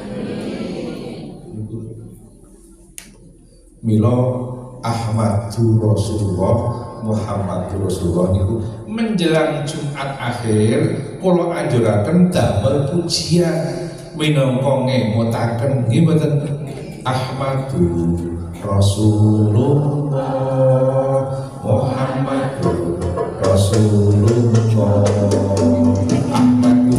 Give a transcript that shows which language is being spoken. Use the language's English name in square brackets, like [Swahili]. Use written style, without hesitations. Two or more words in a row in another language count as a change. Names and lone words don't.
[Javanese] mila [Arabic] أحمد رسول الله محمد رسول الله [Javanese] niku menjelang Jumat akhir kula anjuraken damel pujian minangka ngemutaken nggih mboten Ahmadu [Arabic] رسول الله محمد رسول الله أحمد